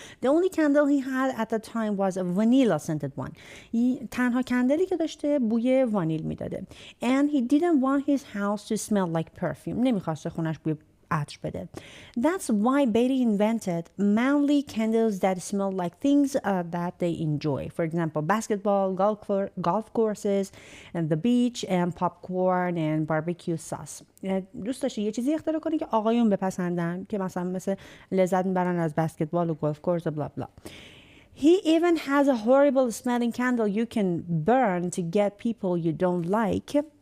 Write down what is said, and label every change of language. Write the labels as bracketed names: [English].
[English] The only candle he had at the time was a vanilla scented one. [Persian] تنها کندلی که داشته بوی وانیل میداده. [English] And he didn't want his house to smell like perfume. [Persian] نمیخواسته خونش بوی عطر بده. [English] That's why Betty invented manly candles that smell like things that they enjoy. For example, basketball, golf courses, and the beach, and popcorn and barbecue sauce. [Persian] دوست داشته یه چیزی اختراع کنه که آقایون بپسندن، که مثل لذت میبرن از بسکتبال و گلف کورس و بلا بلا. [English] He even has a horrible smelling candle you can burn to get people you don't like.